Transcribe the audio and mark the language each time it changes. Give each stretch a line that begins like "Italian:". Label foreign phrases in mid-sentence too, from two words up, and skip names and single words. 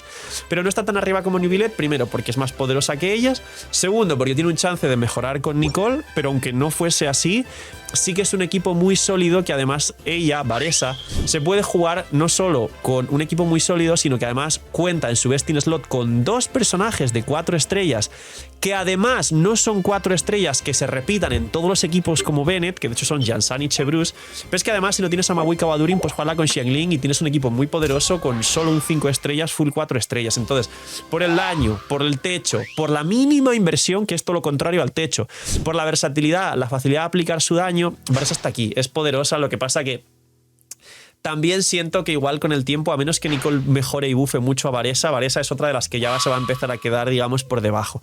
Spanish: Pero no está tan arriba como Neuvillette, primero porque es más poderosa que ellas, segundo porque tiene un chance de mejorar con Nicole, pero aunque no fuese así, sí que es un equipo muy sólido que además ella, Varesa, se puede jugar no solo con un equipo muy sólido, sino que además cuenta en su
English: best in slot
Spanish: con 2 personajes de 4 estrellas que además no son 4 estrellas que se repitan en todos los equipos como Bennett, que de hecho son Jansan y Chebrus, pero es que además si no tienes a Mavuika o a Durin, pues juega con Xiangling y tienes un equipo muy poderoso con solo un 5 estrellas, full 4 estrellas. Entonces, por el daño, por el techo, por la mínima inversión, que es todo lo contrario al techo, por la versatilidad, la facilidad de aplicar su daño, Varesa está aquí, es poderosa, lo que pasa que también siento que igual con el tiempo, a menos que Nicole mejore y bufe mucho a Varesa, Varesa es otra de las que ya se va a empezar a quedar, digamos, por debajo.